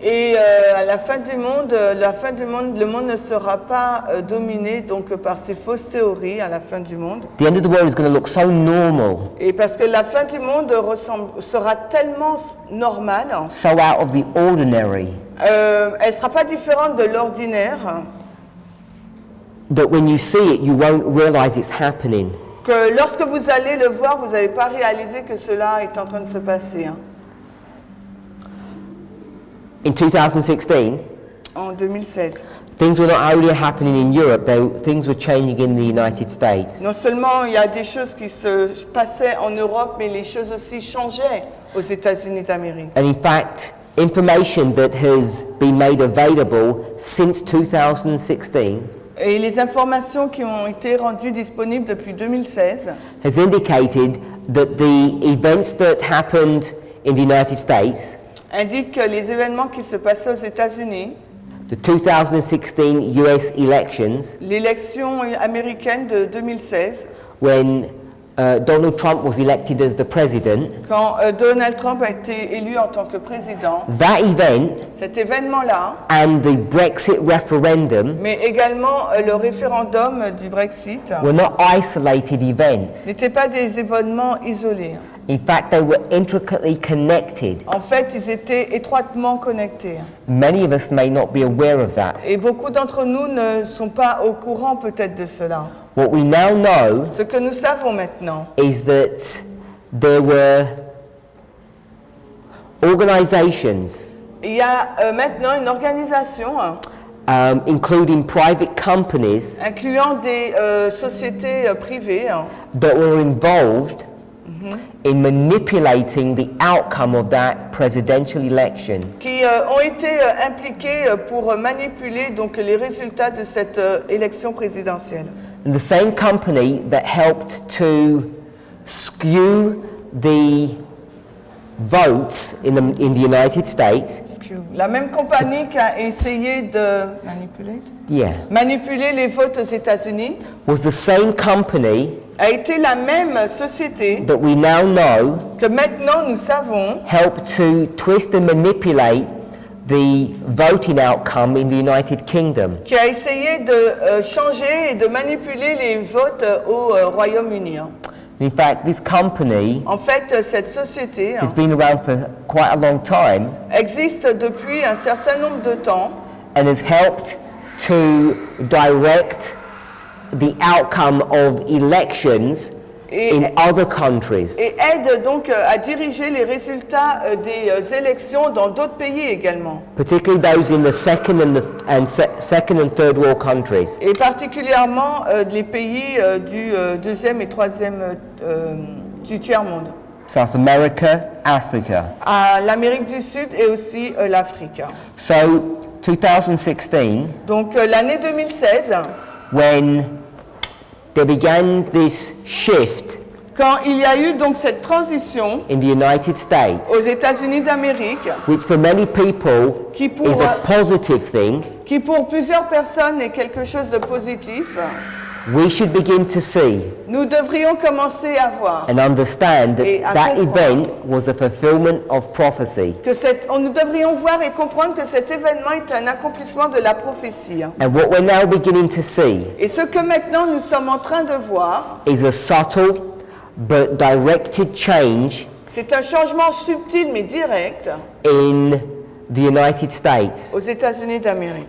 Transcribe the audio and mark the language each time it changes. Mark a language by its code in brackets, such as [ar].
[fr] Et à la fin du monde, le monde ne sera pas dominé donc par ces fausses théories à la fin du monde. [en] The end of the world is going to look so normal, [fr] Et parce que la fin du monde sera tellement normale, [en] so out of the ordinary, [fr] elle ne sera pas différente de l'ordinaire. [en] that when you see it, you won't realize it's happening. [fr] Que lorsque vous allez le voir, vous n'allez pas réaliser que cela est en train de se passer. [en] In 2016, [fr] En 2016. [en] things were not only happening in Europe, things were changing in the United States. [fr] Non seulement il y a des choses qui se passaient en Europe, mais les choses aussi changeaient aux États-Unis d'Amérique. [en] And in fact, information that has been made available since 2016 [fr] Et les informations qui ont été rendues disponibles depuis 2016 [en] has indicated that the events that happened in the United States, [fr] indiquent que les événements qui se passaient aux États-Unis, [en] the 2016 US elections, [fr] l'élection américaine de 2016, [en] when Donald Trump was elected as the president, [fr] quand Donald Trump a été élu en tant que président, [en] that event [fr] cet événement-là, [en] and the Brexit referendum [fr] mais également le référendum du Brexit, [en] were not isolated events. [fr] n'étaient pas des événements isolés. [en] In fact, they were intricately connected. [fr] En fait, ils étaient étroitement connectés. [en] Many of us may not be aware of that. [fr] Et beaucoup d'entre nous ne sont pas au courant peut-être de cela. [en] What we now know [fr] Ce que nous savons maintenant, [en] is that there were organizations, [fr] il y a maintenant une organisation [en] including private companies, [fr] incluant des sociétés privées [en] that were involved in manipulating the outcome of that presidential election. [fr] qui ont été impliquées pour manipuler donc les résultats de cette élection présidentielle. [en] And the same company that helped to skew the votes in the United States, [fr] La même compagnie qui a essayé de manipuler les votes aux États-Unis [en] was the same company [fr] a été la même société [en] that we now know [fr] que maintenant nous savons [en] helped to twist and manipulate the voting outcome in the United Kingdom. [fr] qui a essayé de changer et de manipuler les votes au Royaume-Uni. [en] In fact, this company [fr] En fait, cette société [en] has been around for quite a long time [fr] existe depuis un certain nombre de temps [en] and has helped to direct the outcome of elections in other countries. [fr] et aide donc à diriger les résultats des élections dans d'autres pays également. [en] Particularly those in the second and third world countries. [fr] Et particulièrement les pays du deuxième et troisième du tiers-monde. [en] South America, Africa. [fr] À l'Amérique du Sud et aussi l'Afrique. [en] So 2016, [fr] Donc l'année 2016, [en] when there began this shift [fr] quand il y a eu donc cette transition [en] in the United States, [fr] aux États-Unis d'Amérique, [en] which for many people [fr] qui pour, [en] is a positive thing, [fr] qui pour plusieurs personnes est quelque chose de positif, [en] we should begin to see [fr] nous devrions commencer à voir [en] and understand [fr] Et [en] that [fr] à [en] that [fr] comprendre. [en] event was a fulfillment of prophecy. [fr] que nous devrions voir et comprendre que cet événement est un accomplissement de la prophétie. [en] And what we're now beginning to see [fr] Et ce que maintenant nous sommes en train de voir, [en] is a subtle but directed change [fr] c'est un changement subtil mais direct [en] in the United States [fr] aux États-Unis d'Amérique.